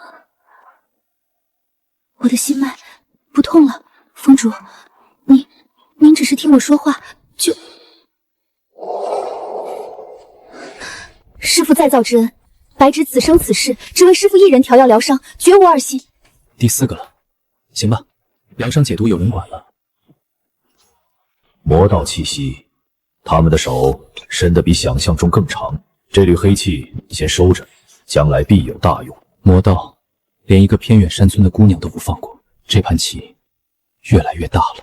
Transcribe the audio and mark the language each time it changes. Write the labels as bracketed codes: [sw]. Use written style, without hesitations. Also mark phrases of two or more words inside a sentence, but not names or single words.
[zh] 我的心脈不痛了，峰主， 您只是聽我說話就……師父再造之恩，白紙此生此世只為師父一人調藥療傷，絕無二心。第4 個了，行吧，療傷解毒有人管了。魔道气息，他们的手伸得比想象中更长。这缕黑气先收着，将来必有大用。魔道连一個偏遠山村的姑娘都不放過，這盤棋越來越大了。